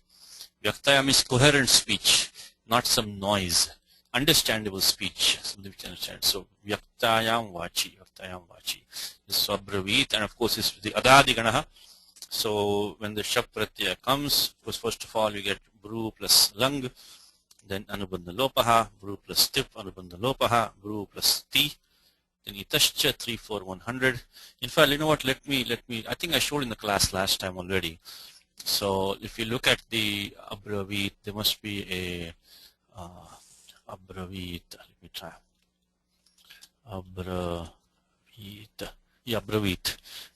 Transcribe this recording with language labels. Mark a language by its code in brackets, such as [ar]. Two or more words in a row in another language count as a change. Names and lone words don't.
[en] Vyaktayam is coherent speech, not some noise. Understandable speech, something we can understand. [sa] So व्यक्तायां वाचि. [en] This is Abravit, and of course it's the [sa] अदादिगणः. [en] So when the [sa] शप्प्रत्ययः [en] comes, first of all you get Bru plus Lang, then [sa] अनुबन्धलोपः, [en] Bru plus Tip, [sa] अनुबन्धलोपः, [en] Bru plus Ti, then Itashcha 3, 4, 100. In fact, you know what, let me, I think I showed in the class last time already. So if you look at the Abravit, there must be a Abravit, let me try. Abravit. Yeah, Bravit.